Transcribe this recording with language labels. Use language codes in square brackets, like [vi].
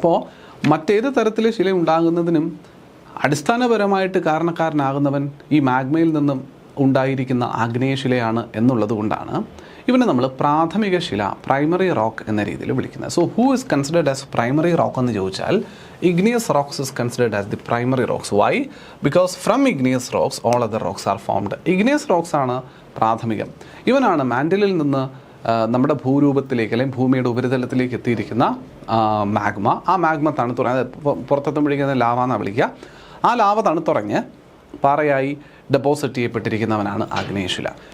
[ml] അപ്പോൾ മറ്റേത് തരത്തിൽ ശില ഉണ്ടാകുന്നതിനും അടിസ്ഥാനപരമായിട്ട് കാരണക്കാരനാകുന്നവൻ ഈ മാഗ്മയിൽ നിന്നും ഉണ്ടായിരിക്കുന്ന ആഗ്നേയശിലയാണ് എന്നുള്ളത് കൊണ്ടാണ് ഇവനെ നമ്മൾ പ്രാഥമിക ശില, പ്രൈമറി റോക്ക് എന്ന രീതിയിൽ വിളിക്കുന്നത്. [en] so who is considered as primary rock [ml] എന്ന് ചോദിച്ചാൽ [en] igneous rocks is considered as the primary rocks. Why? Because from igneous rocks all other rocks are formed. [ml] Igneous rocks ആണ് പ്രാഥമികം. ഇവനാണ് മാൻഡിലിൽ നിന്ന് നമ്മുടെ ഭൂരൂപത്തിലേക്ക് അല്ലെങ്കിൽ ഭൂമിയുടെ ഉപരിതലത്തിലേക്ക് എത്തിയിരിക്കുന്ന മാഗ്മ. ആ മാഗ്മ തണുത്തുറങ്ങി പുറത്തെത്തുമ്പോഴേക്കും ലാവ എന്നാണ് വിളിക്കുക. ആ ലാവ തണുത്തുറങ്ങ് പാറയായി ഡെപ്പോസിറ്റ് ചെയ്യപ്പെട്ടിരിക്കുന്നവനാണ് ആഗ്നേയശില.